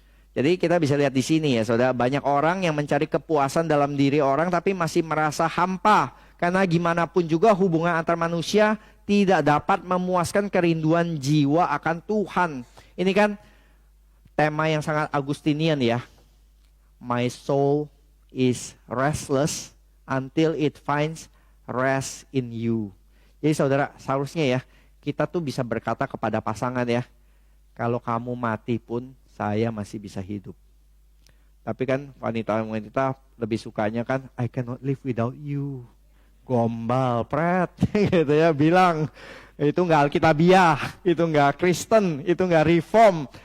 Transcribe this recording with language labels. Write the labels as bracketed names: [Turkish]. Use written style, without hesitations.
[Indonesian] Jadi kita bisa lihat di sini ya saudara, banyak orang yang mencari kepuasan dalam diri orang tapi masih merasa hampa Karena gimana pun juga hubungan antar manusia tidak dapat memuaskan kerinduan jiwa akan Tuhan. Ini kan tema yang sangat Agustinian ya. [English] My soul is restless until it finds rest in you. [Indonesian] Jadi saudara, seharusnya ya kita tuh bisa berkata kepada pasangan ya, kalau kamu mati pun saya masih bisa hidup. Tapi kan wanita-wanita lebih sukanya kan, [English] I cannot live without you. [Indonesian] Gombal, pret, gitu ya, bilang itu nggak alkitabiah, itu nggak Kristen, itu nggak reform.